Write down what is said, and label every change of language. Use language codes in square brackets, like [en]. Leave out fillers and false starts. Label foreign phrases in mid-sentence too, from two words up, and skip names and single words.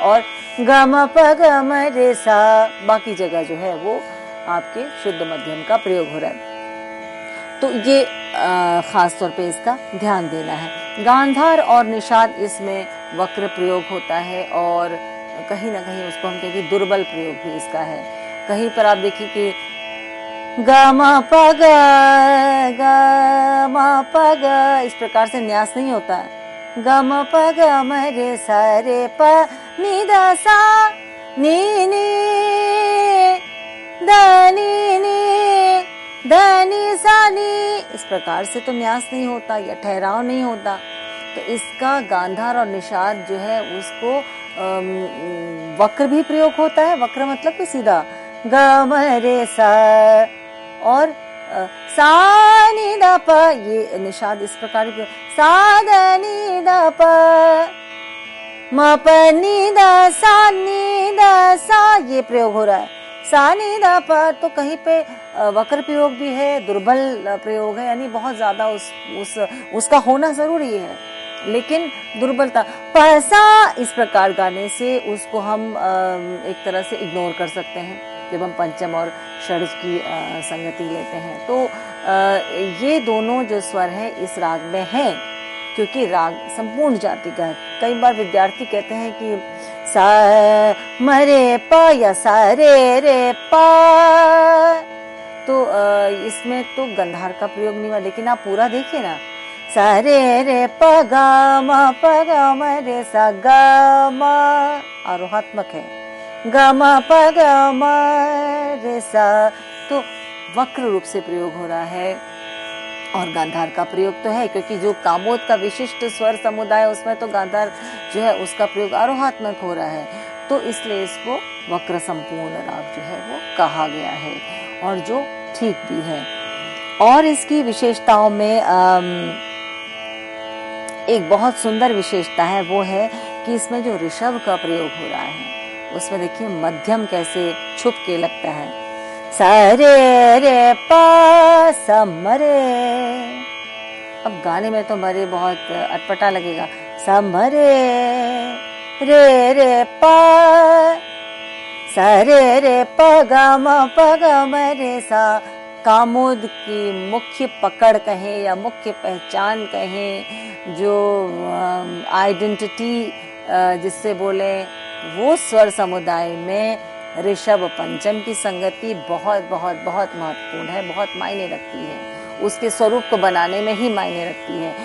[hi] और ग म प ग म रे सा, बाकी जगह जो है वो आपके शुद्ध मध्यम का प्रयोग हो रहा है। तो ये खास तौर पे इसका ध्यान देना है। गांधार और निषाद इसमें वक्र प्रयोग होता है, और कहीं ना कहीं उसको हम कहेंगे दुर्बल प्रयोग भी इसका है। कहीं पर आप देखिए कि ग म प ग, ग म प ग, इस प्रकार से न्यास नहीं होता है। ग म प ग म रे सा रे प नी द सा नी नी द नी नी द नी सा नी, इस प्रकार से तो न्यास नहीं होता या ठहराव नहीं होता। तो इसका गांधार और निषाद जो है उसको वक्र भी प्रयोग होता है। वक्र मतलब कि सीधा ग म रे सा और सा नी द प, ये निषाद इस प्रकार सा द नी द प म प नी द सा, ये प्रयोग हो रहा है। सा नी द प, तो कहीं पे वक्र प्रयोग भी है, दुर्बल प्रयोग है, यानी बहुत ज्यादा उसका होना जरूरी है लेकिन दुर्बलता। पैसा इस प्रकार गाने से उसको हम एक तरह से इग्नोर कर सकते हैं जब हम पंचम और षड्ज की संगति लेते हैं। तो ये दोनों जो स्वर हैं इस राग में हैं, क्योंकि राग संपूर्ण जाति का है। कई बार विद्यार्थी कहते हैं कि सा म रे प या सा रे रे प, तो इसमें तो गंधार का प्रयोग नहीं हुआ, लेकिन आप पूरा देखिए ना, सा रे रे प ग म रे सा ग म, आरोहात्मक है, ग म प ग म रे सा, तो वक्र रूप से प्रयोग हो रहा है। और गांधार का प्रयोग तो है, क्योंकि जो कामोद का विशिष्ट स्वर समुदाय उसमें तो गांधार जो है उसका प्रयोग आरोहात्मक हो रहा है, तो इसलिए इसको वक्र संपूर्ण राग जो है वो कहा गया है, और जो ठीक भी है। और इसकी विशेषताओं में एक बहुत सुंदर विशेषता है, वो है कि इसमें जो ऋषभ का प्रयोग हो रहा है उसमें देखिए मध्यम कैसे छुप के लगता है। सा रे रे प सा म रे, अब गाने में तो मरे बहुत अटपटा लगेगा। सा म रे रे प सा रे प ग म रे सा, कामोद की मुख्य पकड़ कहें या मुख्य पहचान कहें, जो आइडेंटिटी जिससे बोले, वो स्वर समुदाय में ऋषभ पंचम की संगति बहुत बहुत बहुत महत्वपूर्ण है, बहुत मायने रखती है, उसके स्वरूप को बनाने में ही मायने रखती है।